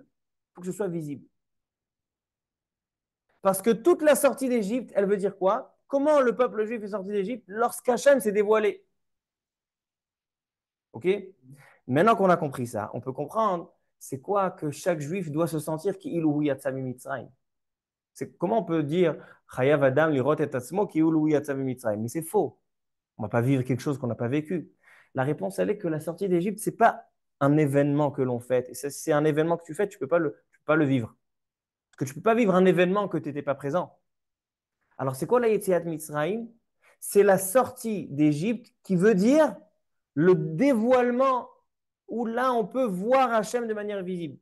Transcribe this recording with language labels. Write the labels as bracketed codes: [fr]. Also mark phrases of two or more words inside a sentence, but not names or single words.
[fr] Il faut que ce soit visible. Parce que toute la sortie d'Égypte, elle veut dire quoi? Comment le peuple juif est sorti d'Égypte? Lorsqu'Hachem s'est dévoilé. OK? Maintenant qu'on a compris ça, on peut comprendre c'est quoi que chaque juif doit se sentir qui [he] אילו יצא מצרים. [fr] C'est comment on peut dire [he] חייב אדם לראות את עצמו כי אילו יצא מצרים. [fr] Mais c'est faux. On ne va pas vivre quelque chose qu'on n'a pas vécu. La réponse, elle est que la sortie d'Égypte, ce n'est pas un événement que l'on fait. Et c'est un événement que tu fais, tu ne peux pas le vivre. Parce que tu ne peux pas vivre un événement que tu n'étais pas présent. Alors, c'est quoi la [he] יציאת מצרים? [fr] C'est la sortie d'Égypte qui veut dire le dévoilement où là, on peut voir Hachem de manière visible.